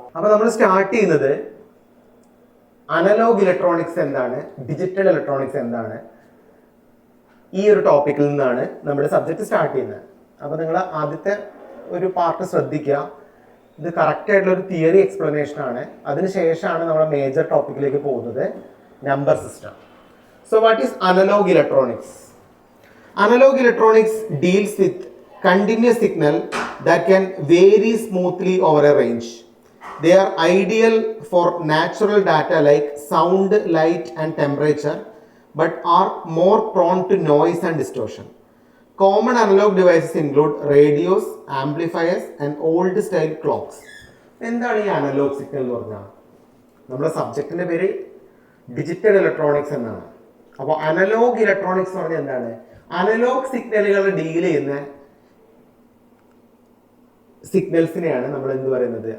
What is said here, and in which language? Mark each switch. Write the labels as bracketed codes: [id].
[ml] അപ്പോൾ നമ്മൾ സ്റ്റാർട്ട് ചെയ്യുന്നത് അനലോഗ് ഇലക്ട്രോണിക്സ് എന്താണ്, ഡിജിറ്റൽ ഇലക്ട്രോണിക്സ് എന്താണ്, ഈ ഒരു ടോപ്പിക്കിൽ നിന്നാണ് നമ്മുടെ സബ്ജക്റ്റ് സ്റ്റാർട്ട് ചെയ്യുന്നത്. അപ്പോൾ നിങ്ങൾ ആദ്യത്തെ ഒരു പാർട്ട് ശ്രദ്ധിക്കുക. ഇത് കറക്റ്റ് ആയിട്ടുള്ള ഒരു തിയറി എക്സ്പ്ലനേഷൻ ആണ്. അതിനുശേഷമാണ് നമ്മുടെ മേജർ ടോപ്പിക്കിലേക്ക് പോകുന്നത്, number system. [en] So what is analog electronics? Analog electronics deals with continuous signal that can vary smoothly over a range. They are ideal for natural data like sound, light and temperature, but are more prone to noise and distortion. Common analog devices include radios, amplifiers and old style clocks. [ml] എന്താണ് ഈ analogue signal എന്ന് പറഞ്ഞാൽ? നമ്മുടെ സബ്ജക്റ്റിന്റെ പേര് digital electronics എന്നാണ്. അപ്പോൾ analogue electronics എന്ന് പറഞ്ഞാൽ എന്താണ്? അനലോഗ് സിഗ്നലുകൾ ഡീൽ ചെയ്യുന്ന സിഗ്നൽസിനെയാണ് നമ്മൾ എന്ത് പറയുന്നത്?